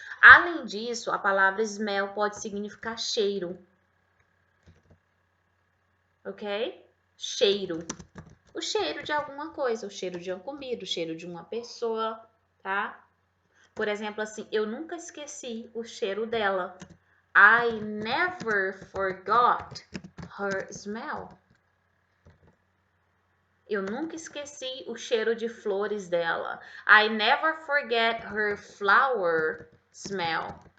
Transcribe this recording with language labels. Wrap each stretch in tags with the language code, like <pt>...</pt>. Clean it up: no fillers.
<pt>Além disso, a palavra smell pode significar cheiro. Ok? Cheiro. O cheiro de alguma coisa, o cheiro de uma comida, o cheiro de uma pessoa, tá? Por exemplo, assim, eu nunca esqueci o cheiro dela.</pt> <en>I never forgot her smell.</en> <pt>Eu nunca esqueci o cheiro de flores dela.</pt> <en>I never forget her flower smell.</en>